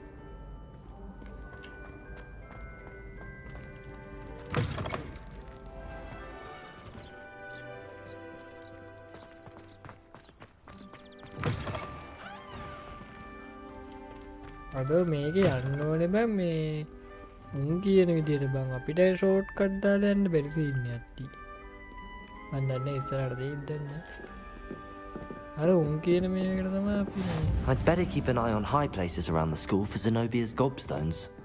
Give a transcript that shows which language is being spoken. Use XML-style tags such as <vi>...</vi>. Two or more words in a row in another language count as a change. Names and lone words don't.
<si>අද මේක යන්න ඕනේ බං මේ උන් කියන විදියට බං අපිට</si> <en>short cut</en> <si>දාලා යන්න බැරි සීන් එකක් තියෙනවා. මන් දන්නේ ඉස්සරහට දෙයිද දන්නේ. අර උන් කියන මේකට තමයි අපි</si> <en>I'd better keep an eye on high places around the school for Zenobia's gobstones.</en>